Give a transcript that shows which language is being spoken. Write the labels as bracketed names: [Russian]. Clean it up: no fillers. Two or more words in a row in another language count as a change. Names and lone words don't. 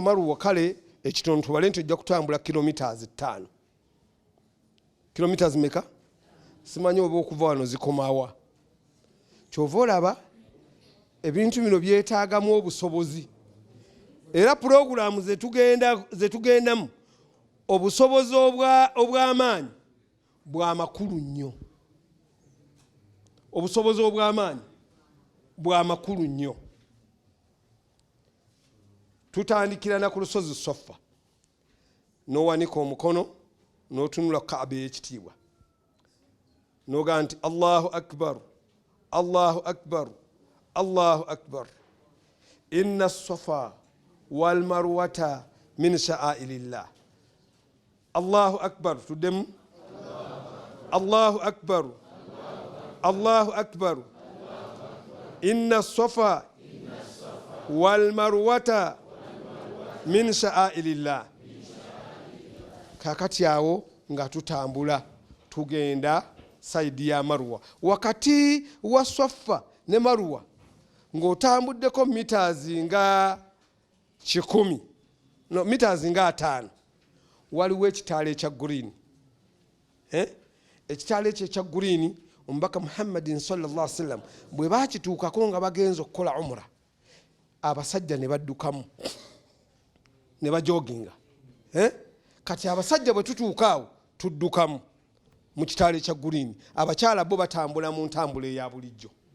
[Ganda] Marwa kale ekitono tubale nti ojja kutambula kilometers 5 kilometers meka simanyi oba okuva wano zikomawa kyova olaba ebintu bino byetaagamu obusobozi era puroguramu zetugendamu obusobozi obw'amaanyi bw'amakulu nnyo obusobozi obw'amaanyi bw'amakulu nnyo tutandikira na ku lusozi Swafa n'owanika omukono n'otunula Kaaba ey'ekitiibwa n'ogaa nti [Arabic] الله أكبر الله أكبر الله أكبر إن الصفا والمروة من شعائر الله الله أكبر [Ganda] tuddemu [Arabic] الله أكبر الله أكبر إن الصفا والمروة من شعائر الله [Ganda] kakati awo nga tutambula tugenda saidi ya Marwa wakati wa Swafa ne Marwa ng'otambuddeko meters nga 10 no meters nga 5 waliwo ekitaala ekya green ekitaala ekya green omubaka Muhammadin [Arabic] صلى الله عليه وسلم [Ganda] bwe bakituukako nga bagenza okukola umra abasajja ne baddukamu ne bajoginga kati abasajja bwe tutuukaawo tuddukamu mu kitaala ekya green abakyala bo batambula mu ntambula eya bulijjo